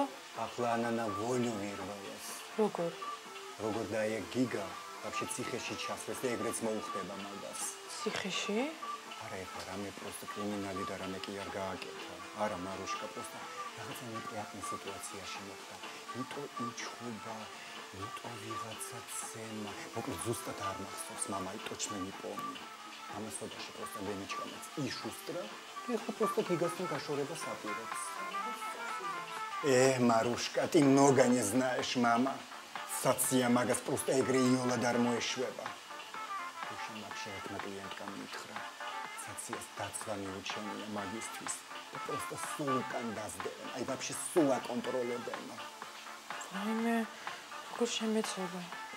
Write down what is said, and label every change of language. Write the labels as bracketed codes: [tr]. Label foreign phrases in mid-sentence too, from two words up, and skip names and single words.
[ka] ანანა ვონო ვირვალეს. როგორ დაიე გიგა вообще ციხეში ჩასვეს და ეგრეც მოუხდება მაგას. ციხეში? არა ეხლა რამე просто კრიმინალი და რამე კი არ გააკეთა. არა მარუშკა просто რაღაცა ნეპრიატნი სიტუაციაში მოხდა. იტო იჩხუბა, იტო ვიღაცა ცემა. მოკლედ ზუსტად არ მახსოვს, [ru] мама, и точно не помню. [ka] ამას ოდაში просто ლენიჩკამაც იშუსტრა და ეხლა просто გიგასთან გაშორებას აპირებს. მარუშკა, [ru] ты много не знаешь, мама. [ka] საცია მაგას просто ეგრე იოლად არ მოეშვება. უშენ вообще ერთმა კლიენტკამ მითხრა. საციას დაცვა მიუჩენია მაგისტრის და просто სულ უკან დაზდევენ. აი вообще სულ აკონტროლებენ. რაიმე, როგორ შემეცოდა?